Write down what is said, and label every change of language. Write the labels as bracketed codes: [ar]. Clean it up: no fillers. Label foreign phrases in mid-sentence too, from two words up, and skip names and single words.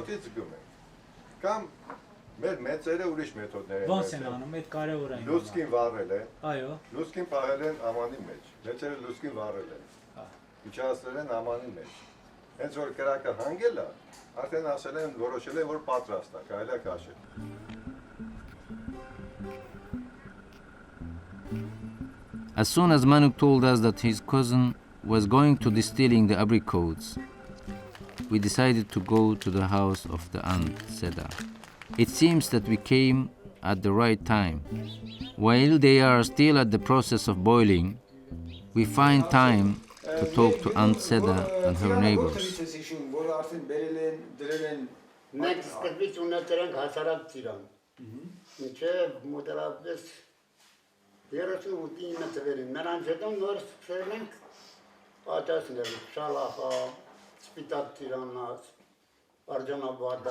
[hy] Հոտից զգում ենք։ Կամ մեր մեծերը ուրիշ մեթոդներ են։ Ոնց են անում, այդ կարևոր է։ Լուցկին վառել են։ Այո։ Լուցկին պահել են ամանի մեջ։ Մեծերը լուցկին վառել են։ Իջացրել են ամանի մեջ։ Հենց որ կրակը հանգել է, արդեն ասել են, որոշել են, որ պատրաստ է, կարելի է քաշել։ [en] As soon as Manuk told us that his cousin was going to distilling the apricots, we decided to go to the house of the aunt Seda. It seems that we came at the right time. While they are still at the process of boiling, we find time to talk to Aunt Seda and her neighbors. [hy] Մենք սկզբից ունեցել ենք հասարակ ծիրան։ Մինչև մոտավորապես 38-9 թվերին։ Նրանց հետո նոր սկսել ենք պատասխանել շալախա, սպիտակ ծիրանա, արջանաբադա։